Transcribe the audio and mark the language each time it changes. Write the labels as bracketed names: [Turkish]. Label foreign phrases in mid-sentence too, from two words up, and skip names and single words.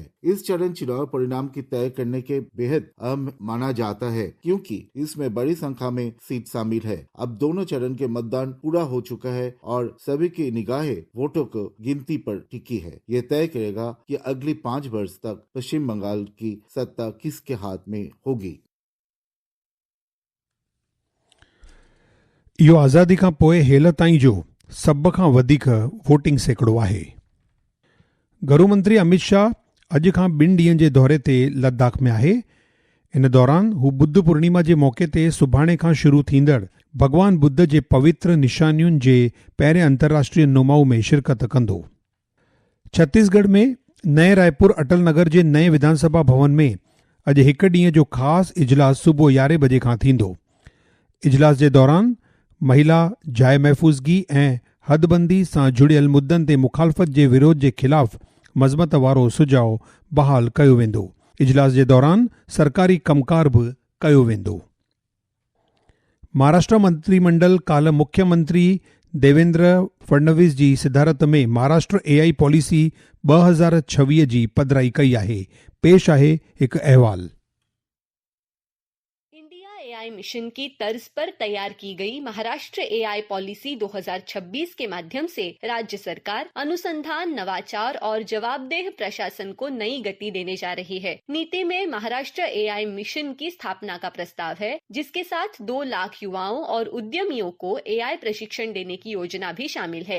[Hindi] इस चरण चुनाव परिणाम की तय करने के बेहद अहम माना जाता है, क्योंकि इसमें बड़ी संख्या में सीट शामिल है। अब दोनों चरण के मतदान पूरा हो चुका है और सभी की निगाहें वोटों को गिनती पर टिकी है। ये तय करेगा कि अगली 5 वर्ष तक पश्चिम बंगाल की सत्ता किसके हाथ में होगी। [Sindhi] इहो आज़ादी खां पोइ हेल ताईं जो सभ खां वधीक वोटिंग सैकड़ो आहे। गृह मंत्री अमित शाह अॼु खां 2 ॾींहनि जे दौरे ते लद्दाख में आहे। इन दौरान हू बुद्ध पूर्णिमा जे मौक़े ते सुभाणे खां शुरू थींदड़ भॻवान बुद्ध जे पवित्र निशानियुनि जे पहिरें अंतर्राष्ट्रीय नुमाऊ में शिरकत कंदो। छत्तीसगढ़ में नए रायपुर अटल नगर जे नए विधानसभा भवन में अॼु हिकु ॾींहं जो ख़ासि इजलास सुबुह 11 बजे खां थींदो। इजलास जे दौरान महिला, जाइ महफ़ूज़गी ऐं हदबंदी सां जुड़ियल मुद्दनि ते मुखालफ़त जे विरोध जे ख़िलाफ़ मज़मत वारो सुझाव बहाल कयो वेंदो। इजलास जे दौरान सरकारी कमकार बि कयो वेंदो। महाराष्ट्र मंत्रिमंडल काल्ह मुख्यमंत्री देवेंद्र फडणवीस जी सिधारत में महाराष्ट्र AI पॉलिसी 2026 जी पधिराई कई आहे। पेश आहे हिकु अहवाल। [Hindi] AI मिशन की तर्ज पर तैयार की गई महाराष्ट्र AI पॉलिसी 2026 के माध्यम से राज्य सरकार अनुसंधान, नवाचार और जवाबदेह प्रशासन को नई गति देने जा रही है। नीति में महाराष्ट्र AI मिशन की स्थापना का प्रस्ताव है, जिसके साथ 2 लाख युवाओं और उद्यमियों को AI प्रशिक्षण देने की योजना भी शामिल है।